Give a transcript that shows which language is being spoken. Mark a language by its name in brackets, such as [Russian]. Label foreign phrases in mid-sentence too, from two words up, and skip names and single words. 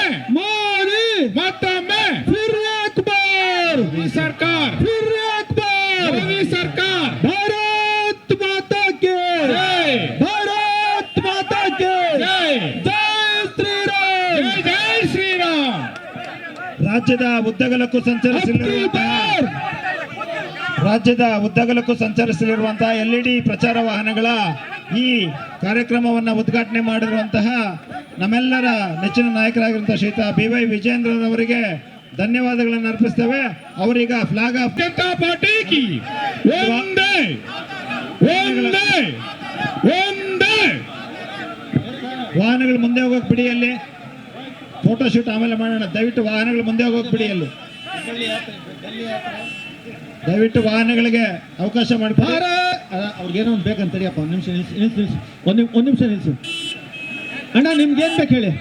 [Hindi] मोदी [Kannada] मತ್ತೊಮ್ಮೆ [Hindi] फिर एक बार मोदी सरकार फिर एक बार मोदी सरकार भारत माता के जय भारत माता के जय जय श्री राम जय जय श्री राम [Kannada] ರಾಜ್ಯದ ಉದ್ದಗಲಕ್ಕೂ ಸಂಚರಿಸಲಿರುವಂತಹ LED ಪ್ರಚಾರ ವಾಹನಗಳ ಈ ಕಾರ್ಯಕ್ರಮವನ್ನು ಉದ್ಘಾಟನೆ ಮಾಡಿರುವಂತಹ ನಮ್ಮೆಲ್ಲರ ನೆಚ್ಚಿನ ನಾಯಕರಾಗಿರುವಂತಹ ಶ್ರೀಯುತ BY ವಿಜೇಂದ್ರರವರಿಗೆ ಧನ್ಯವಾದಗಳನ್ನು ಅರ್ಪಿಸ್ತೇವೆ. ಅವರೀಗ [English] flag off [Hindi] जनता पार्टी की वंदे वंदे वंदे [Kannada] ವಾಹನಗಳು ಮುಂದೆ ಹೋಗೋಕೆ ಬಿಡಿ, ಅಲ್ಲಿ [English] photo shoot [Kannada] ಆಮೇಲೆ ಮಾಡೋಣ. ದಯವಿಟ್ಟು ವಾಹನಗಳು ಮುಂದೆ ಹೋಗೋಕೆ ಬಿಡಿ, ಅಲ್ಲಿ ದಯವಿಟ್ಟು ವಾಹನಗಳಿಗೆ ಅವಕಾಶ ಮಾಡಿಕೊಡಿ. ಅವ್ರಿಗೇನೋ ಒಂದು ಬೇಕಂತ ತಡಿಯಪ್ಪ, ಒಂದು ನಿಮಿಷ ನಿಲ್ಸು ಒಂದು ನಿಮಿಷ ನಿಲ್ಸು ಅಣ್ಣ, ನಿಮ್ಗೆ ಏನು ಬೇಕು ಹೇಳಿ.